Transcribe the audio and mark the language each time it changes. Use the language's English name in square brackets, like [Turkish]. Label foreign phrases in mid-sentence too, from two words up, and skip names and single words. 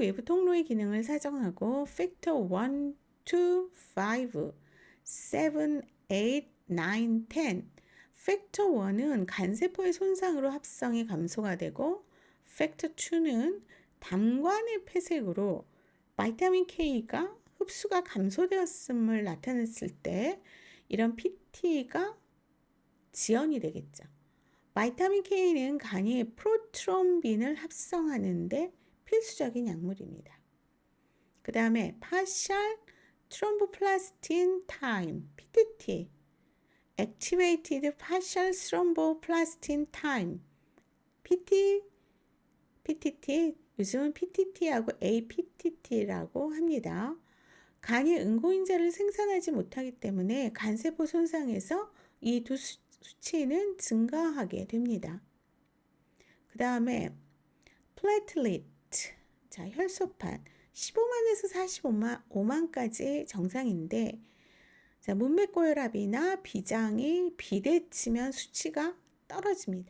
[Korean] 외부 통로의 기능을 사정하고 팩터 1, 2, 5, 7, 8, 9, 10 팩터 1은 간세포의 손상으로 합성이 감소가 되고 팩터 2는 담관의 폐색으로 바이타민 K가 흡수가 감소되었음을 나타냈을 때 이런 PT가 지연이 되겠죠. 바이타민 K는 간이 프로트롬빈을 합성하는데 필수적인 약물입니다. 그 다음에 [English] partial thromboplastin time PTT activated partial thromboplastin time PTT [Korean] 요즘은 PTT하고 APTT라고 합니다. 간이 응고인자를 생산하지 못하기 때문에 간세포 손상에서 이 두 수치는 증가하게 됩니다. 그 다음에 플레이틀릿, 자 혈소판 15만에서 45만까지 정상인데 자, 문맥고혈압이나 비장이 비대치면 수치가 떨어집니다.